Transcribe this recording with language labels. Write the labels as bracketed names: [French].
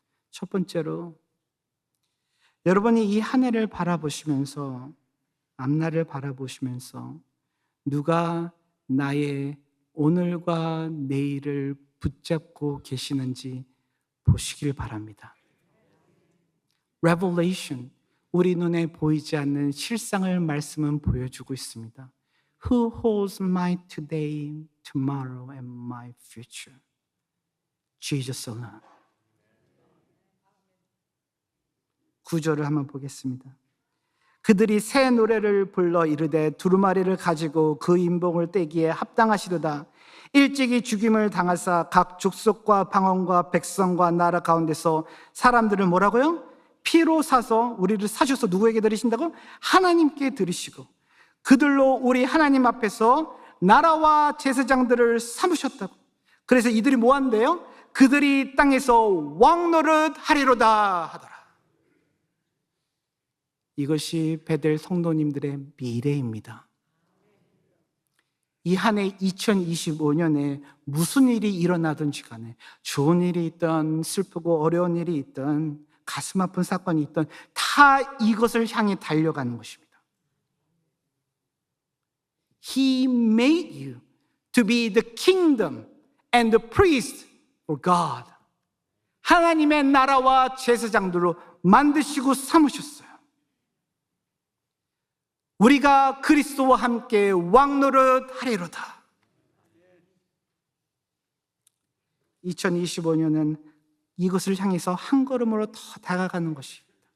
[Korean] 첫 번째로 여러분이 이 한 해를 바라보시면서, 앞날을 바라보시면서 누가 나의 오늘과 내일을 붙잡고 계시는지 보시길 바랍니다. Revelation, 우리 눈에 보이지 않는 실상을 말씀은 보여주고 있습니다. [English] Who holds my today, tomorrow, and my future? Jesus alone. [Korean] 9절을 한번 보겠습니다. 그들이 새 노래를 불러 이르되 두루마리를 가지고 그 인봉을 떼기에 합당하시도다. 일찍이 죽임을 당하사 각 족속과 방언과 백성과 나라 가운데서 사람들을 뭐라고요? 피로 사서, 우리를 사셔서 누구에게 드리신다고? 하나님께 드리시고 그들로 우리 하나님 앞에서 나라와 제사장들을 삼으셨다고. 그래서 이들이 뭐 한대요? 그들이 땅에서 왕노릇 하리로다 하더라. 이것이 베델 성도님들의 미래입니다. 이 한 해 2025년에 무슨 일이 일어나든지 간에 좋은 일이 있든 슬프고 어려운 일이 있든 가슴 아픈 사건이 있든 다 이것을 향해 달려가는 것입니다. [English] He made you to be the kingdom and the priest for God. [Korean] 하나님의 나라와 제사장들로 만드시고 삼으셨어요. 우리가 그리스도와 함께 왕노릇하리로다. 2025년은 이것을 향해서 한 걸음으로 더 다가가는 것입니다.